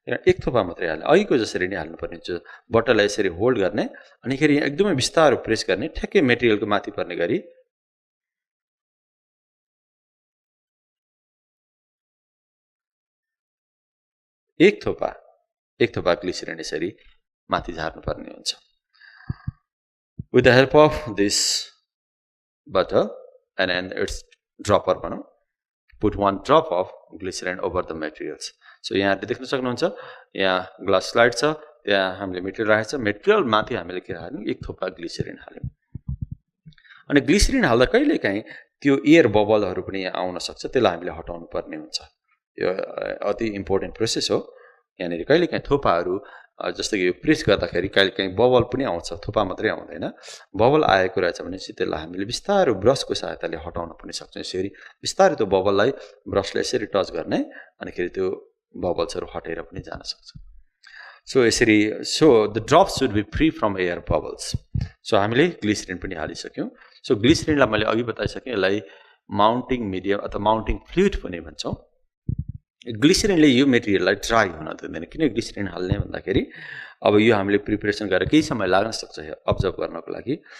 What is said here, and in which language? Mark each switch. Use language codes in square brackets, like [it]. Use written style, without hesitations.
[ne] एक थोपा मात्रै हाल्ने, अहिलेको जसरी नै हाल्नुपर्ने हुन्छ। बोतललाई यसरी होल्ड गर्ने अनि खेरि एकदमै बिस्तारो प्रेस गर्ने, ठ्याक्कै मेटेरियलको माथि पर्ने गरी एक थोपा ग्लिसरिन यसरी माथि झार्नुपर्ने हुन्छ। [en] With the help of this butter and its dropper [ne] भनौँ, [en] put 1 drop of glycerin over the materials. [ne] So यहाँ देख्न सक्नुहुन्छ, यहाँ ग्लास स्लाइड छ, त्यहाँ हामीले मेटेरियल राखेको छ। मेटेरियल माथि हामीले के हाल्यौँ, एक थोपा ग्लिसरिन हाल्यौँ। अनि ग्लिसरिन हाल्दा कहिलेकाहीँ त्यो एयर बबलहरू पनि यहाँ आउन सक्छ, त्यसलाई हामीले हटाउनु पर्ने हुन्छ। यो अति इम्पोर्टेन्ट प्रोसेस हो। यहाँनिर कहिलेकाहीँ थोपाहरू जस्तो कि यो प्रेस गर्दाखेरि कहिलेकाहीँ बबल पनि आउँछ, थोपा मात्रै आउँदैन। बबल आएको रहेछ भने चाहिँ त्यसलाई हामीले बिस्तारो ब्रसको सहायताले हटाउन पनि सक्छौँ। यसरी बिस्तारै त्यो बबललाई ब्रसले यसरी टच गर्ने अनि खेरि त्यो बबल्सहरू हटेर पनि जान सक्छ। [en] So the drop should be free from air bubbles. [ne] So हामीले ग्लिसरिन पनि हालिसक्यौँ। सो ग्लिसरिनलाई मैले अघि बताइसकेँ, यसलाई माउन्टिङ मिडियम अथवा माउन्टिङ फ्लुइड पनि भन्छौँ। ग्लिसरिनले यो मेटेरियललाई ड्राई हुन दिँदैन। किन ग्लिसरिन हाल्ने भन्दाखेरि अब यो हामीले प्रिपरेसन गरेर केही समय लाग्न सक्छ अब्जर्भ गर्नको लागि।